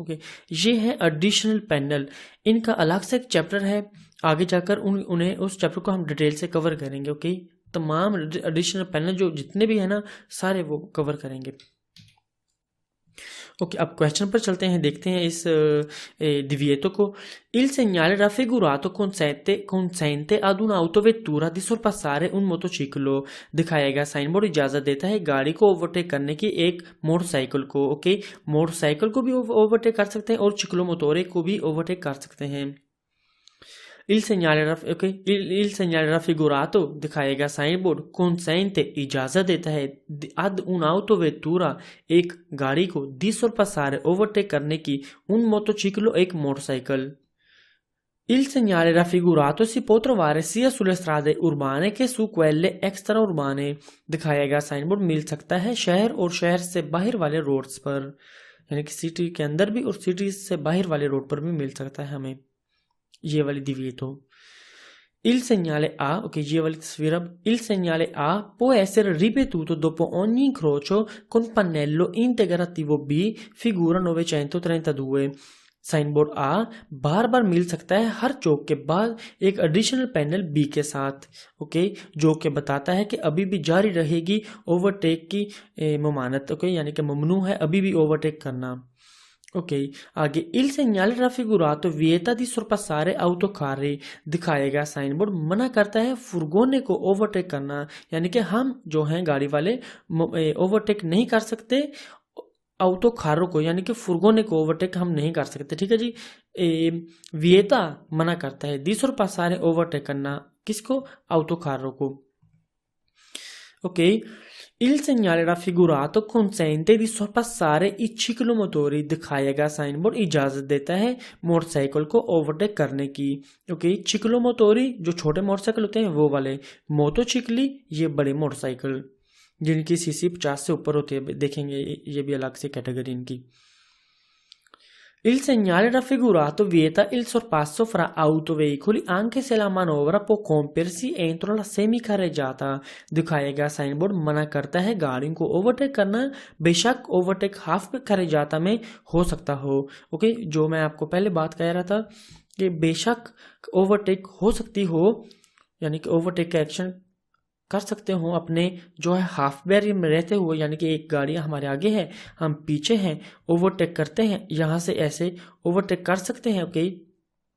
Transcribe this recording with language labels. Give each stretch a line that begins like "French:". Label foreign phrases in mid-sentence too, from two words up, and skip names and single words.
Hindi: ओके, ये है
English: additional panel,
Hindi: इनका अलग से एक चैप्टर है, आगे जाकर उन्हें उस चैप्टर को हम डिटेल से कवर करेंगे। ओके, तमाम
English: additional panel
Hindi: जो जितने भी है ना, सारे वो कवर करेंगे। ओके, अब क्वेश्चन पर चलते हैं, देखते हैं इस divieto को।
Italian: Il segnale raffigurato consente ad un'autovettura di sorpassare un motociclo,
Hindi: दिखाया गया
English: sign board
Hindi: इजाजत देता है गाड़ी को ओवरटेक करने की एक मोटरसाइकिल को। ओके, मोटरसाइकिल को भी ओवरटेक कर सकते हैं और चिक्लोमोटोरे को भी ओवरटेक कर सकते हैं।
Italian: Il segnale raffigurato,
Hindi: दिखाया गया
English: sign board,
Hindi: consente इजाजत देता है
Italian: ad un'autovettura,
Hindi: एक गाड़ी को,
Italian: di sorpassare
Hindi: ओवरटेक करने की,
Italian: un motociclo,
Hindi: एक मोटरसाइकिल।
Italian: Il segnale raffigurato si può trovare sia sulle strade urbane che su quelle extraurbane,
Hindi: दिखाया गया
English: sign board
Hindi: मिल सकता है शहर और शहर से बाहर वाले रोड्स पर, यानी कि सिटी के अंदर भी और सिटी से बाहर वाले रोड पर भी मिल सकता है हमें। ये वाली
Italian: divieto। Il segnale A,
Hindi: ok, ये वाली तस्वीर अब,
Italian: il segnale A può essere ripetuto dopo ogni incrocio con pannello integrativo B, figura 932।
English: sign board
Hindi: आ बार बार मिल सकता है हर चौक के बाद एक
English: additional panel
Hindi: बी के साथ। ओके, जो कि बताता है कि अभी भी जारी रहेगी ओवरटेक की ममानत। ओके, यानी कि ममनू है अभी भी ओवरटेक करना। ओके, आगे
Italian: il segnale raffigurato vieta di sorpassare autocarri,
Hindi: दिखाया गया
English: sign board
Hindi: मना करता है फुरगोने को ओवरटेक करना, यानी कि हम जो हैं गाड़ी वाले ओवरटेक नहीं कर सकते ऑटो कारों को, यानी कि फुरगोने को ओवरटेक हम नहीं कर सकते। ठीक है जी, विएता मना करता है,
Italian: di sorpassare
Hindi: ओवरटेक करना, किसको? ऑटो कारों को। ओके,
Italian: il segnale raffigurato consente di sorpassare i ciclomotori,
Hindi: दिखाया गया
English: sign board
Hindi: इजाजत देता है मोटरसाइकिल को ओवरटेक करने की। ओके, चिक्लोमोटोरी जो छोटे मोटरसाइकिल होते हैं वो वाले, मोटोचिक्ली ये बड़े मोटरसाइकिल जिनकी सीसी 50 से ऊपर होती है, देखेंगे ये भी अलग से कैटेगरी इनकी।
Italian: Il segnale raffigurato vieta il sorpasso fra autoveicoli anche se la manovra può compiersi entro la semicarreggiata,
Hindi: दिखाया गया
English: sign board
Hindi: मना करता है गाड़ियों को ओवरटेक करना, बेशक ओवरटेक हाफ carreggiata में हो सकता हो। ओके, जो मैं आपको पहले बात कह रहा था कि बेशक ओवरटेक हो सकती हो, यानी कि ओवरटेक का एक्शन कर सकते हो अपने जो है
English: half barrier
Hindi: में रहते हुए, यानी कि एक गाड़ी हमारे आगे है हम पीछे हैं, ओवरटेक करते हैं, यहाँ से ऐसे ओवरटेक कर सकते हैं।